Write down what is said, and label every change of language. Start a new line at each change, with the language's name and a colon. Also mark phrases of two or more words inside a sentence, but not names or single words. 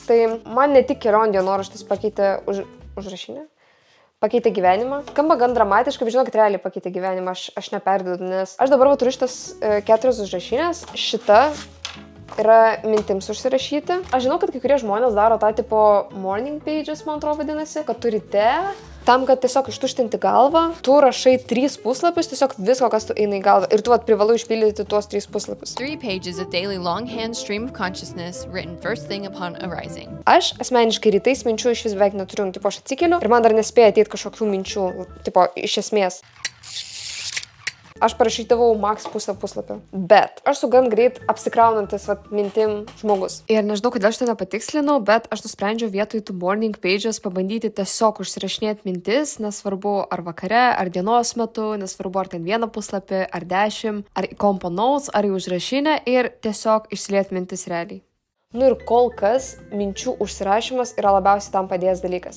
Lithuanian: Tai man ne tik kelionių dienoraštis pakeitė užrašinę, pakeitė gyvenimą. Skamba gan dramatiškai, bet žinokit, realiai pakeitė gyvenimą, aš neperdedu, nes aš dabar turiu šitas 4 užrašinės. Šita yra mintims užsirašyti. Aš žinau, kad kai kurie žmonės daro tą tipo
English: morning pages,
Lithuanian: man atrodo vadinasi, kad tu ryte, tam, kad tiesiog ištuštinti galvą, tu rašai 3 puslapius, tiesiog visko, kas tu eina į galvą. Ir tu privalau išpildyti tuos 3 puslapius.
English: 3 pages of daily longhand stream of consciousness written first thing upon arising.
Lithuanian: Aš asmeniškai rytais minčių iš vis beveik neturiu, tipo aš atsikeliu ir man dar nespėja ateiti kažkokių minčių, tipo iš esmės. Aš parašydavau max pusę puslapio, bet aš su gan greit apsikraunantis mintim žmogus. Ir nežinau, kodėl aš to nepatikslinau, bet aš nusprendžiau vietoj tų
English: morning pages
Lithuanian: pabandyti tiesiog užsirašinėti mintis, nesvarbu ar vakare, ar dienos metu, nesvarbu ar ten 1 puslapį, ar 10, ar į kompo notes, ar į užrašinę ir tiesiog išsiliet mintis realiai. Nu ir kol kas minčių užsirašymas yra labiausiai tam padėjęs dalykas.